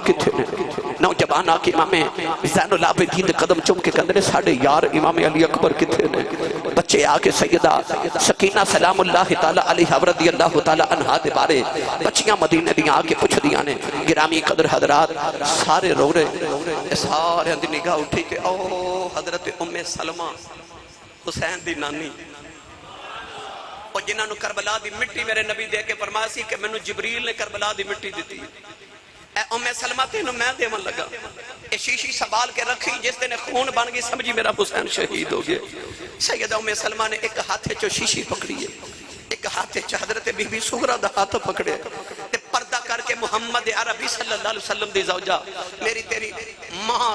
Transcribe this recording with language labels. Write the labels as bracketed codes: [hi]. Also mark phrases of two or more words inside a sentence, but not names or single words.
[pa] کتھے نے نوجوان آکے امام زین العابدین دے قدم چم کے کہنے ساڑھے یار امام علی اکبر کتھے نے بچے آکے سیدہ سکینہ [ar] سلام اللہ تعالیٰ علیہ رضی اللہ تعالیٰ عنہ [pa] دے بارے بچیاں مدینہ دیاں آکے پوچھ دیاں نے گرامی قدر حضرات سارے رو رہے سارے اندھی نگاہ اٹھی کہ او حضرت ام سلمہ حسین دی نانی اور جنہاں نو کربلا دی مٹی میرے نبی دے کے فرمایا سی کہ میں نو جبریل نے کربلا دی مٹی دیتی اے ام سلمہ تینوں میں دیون لگا اے شیشی سنبھال کے رکھی جس دن خون بن گئی سمجھی میرا حسین شہید ہو گیا سیدہ ام سلمہ نے ایک ہاتھے چو شیشی پکڑی ہے ایک ہاتھے چو حضرت بی بی سغرا دا ہاتھ پکڑے تے پردہ کر کے محمد عربی [ar] صلی اللہ علیہ وسلم [pa] دی زوجہ میری تیری ماں